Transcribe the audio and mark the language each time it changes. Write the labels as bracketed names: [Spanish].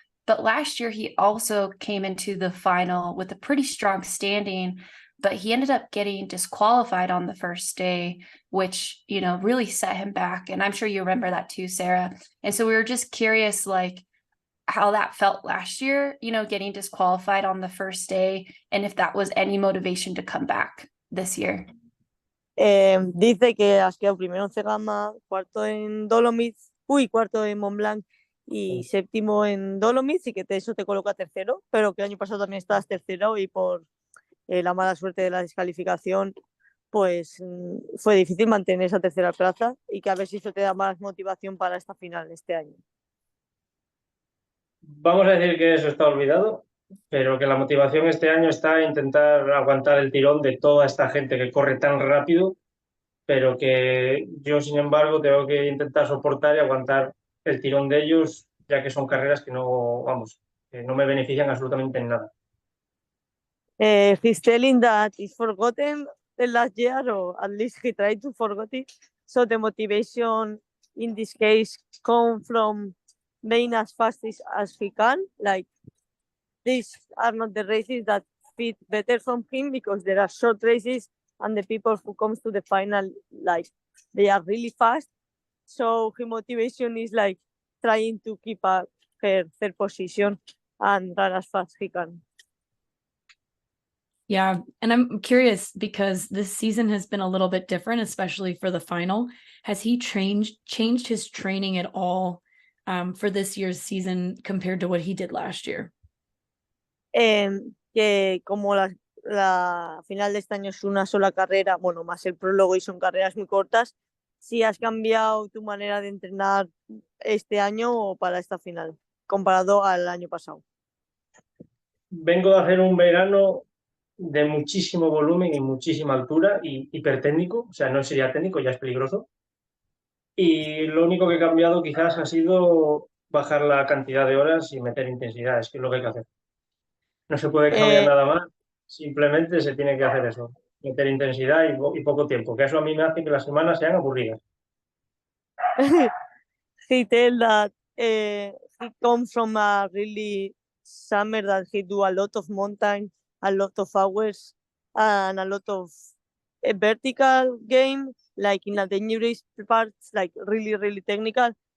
[English] But last year, he also came into the final with a pretty strong standing, but he ended up getting disqualified on the first day, which, really set him back. And I'm sure you remember that too, Sarah. And so we were just curious, like, how that felt last year, getting disqualified on the first day, and if that was any motivation to come back this year. [Spanish] Dice que has quedado primero en Cegama, cuarto en Dolomites, cuarto en Mont Blanc, y séptimo en Dolomites y que eso te coloca tercero, pero que el año pasado también estabas tercero y por la mala suerte de la descalificación pues fue difícil mantener esa tercera plaza y que a ver si eso te da más motivación para esta final este año. Vamos a decir que eso está olvidado, pero que la motivación este año está en intentar aguantar el tirón de toda esta gente que corre tan rápido, pero que yo, sin embargo, tengo que intentar soportar y aguantar el tirón de ellos, ya que son carreras que no, vamos, que no me benefician absolutamente en nada. [English] He's telling that he's forgotten the last year, or at least he tried to forget it. So the motivation in this case come from being as fast as he can. Like these are not the races that fit better from him because there are short races and the people who comes to the final, like they are really fast. So his motivation is like trying to keep her third position and run as fast as he can. Yeah, and I'm curious because this season has been a little bit different, especially for the final. Has he changed his training at all for this year's season compared to what he did last year? [Spanish] Que como la final de este año es una sola carrera, bueno, más el prólogo y son carreras muy cortas, si has cambiado tu manera de entrenar este año o para esta final, comparado al año pasado. Vengo de hacer un verano de muchísimo volumen y muchísima altura y hipertécnico, o sea, no sería técnico, ya es peligroso. Y lo único que he cambiado quizás ha sido bajar la cantidad de horas y meter intensidades, que es lo que hay que hacer. No se puede cambiar nada más, simplemente se tiene que hacer eso, meter intensidad y poco tiempo, que eso a mí me hace que las semanas sean aburridas. [English] He tell that he comes from a really summer that he do a lot of mountain, a lot of hours, and a lot of a vertical game, like in a dangerous parts, like really, really technical.